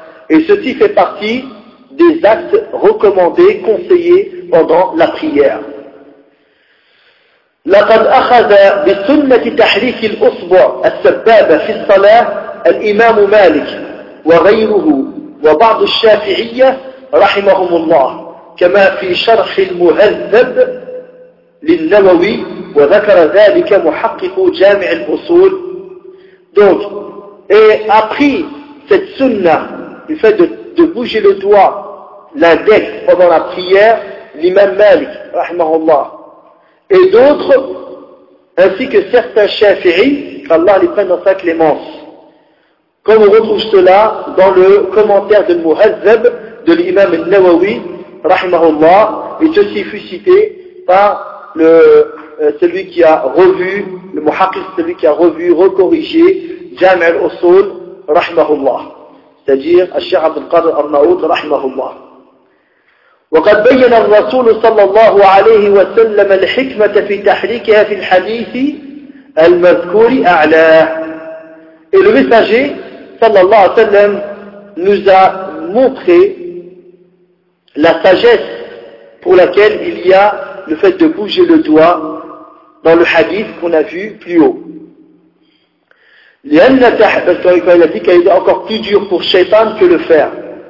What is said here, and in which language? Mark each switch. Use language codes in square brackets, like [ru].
[fr] Et ceci fait partie des actes recommandés, conseillés pendant la prière. [ar] لقد أخذ بسنة تحريك الأصبع السبابة في الصلاة الإمام مالك وغيره وبعض الشافعية رحمهم الله. كما في شرح المهذب للنووي وذكر ذلك محقق جامع الأصول. [fr] Donc, et après cette sunna, le fait de bouger le doigt, l'index pendant la prière, l'imam Malik, rahimahullah, et d'autres, ainsi que certains shafi'is, qu'Allah les prenne dans sa clémence. Comme on retrouve cela dans le commentaire de Muhazzab de l'imam al-Nawawi, rahimahullah, et ceci fut cité par celui qui a revu, le muhaqqiq, celui qui a revu, recorrigé, Jam' al-Usul, rahimahullah. C'est-à-dire, al-Sheikh Abd al-Qadr al-Ma'ud, rahimahullah. [ar] وقد بين الرسول صلى الله عليه وسلم الحكمة في تحريكها في الحديث المذكور أعلاه. [fr] Et le messager, [ar] صلى الله عليه وسلم, [fr] nous a montré la sagesse pour laquelle il y a le fait de bouger le doigt dans le hadith qu'on a vu plus haut. Parce qu'il a dit qu'il est encore plus dur pour Shaitan que le faire.